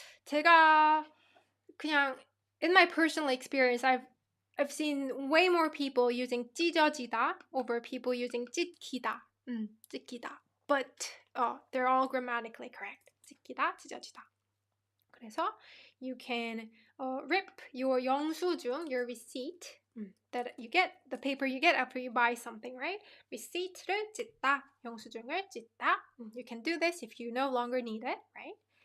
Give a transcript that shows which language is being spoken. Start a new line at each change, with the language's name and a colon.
Korean: 제가 그냥
English: in my personal experience, I've seen way more people using 찢어지다 over people using 찢기다. But they're all grammatically correct.
Korean: 찢기다, 찢어지다. 그래서
English: you can rip your 영수증, your receipt that you get, the paper you get after you buy something, right?
Korean: Receipt를 찢다, 영수증을 찢다.
English: You can do this if you no longer need it, right?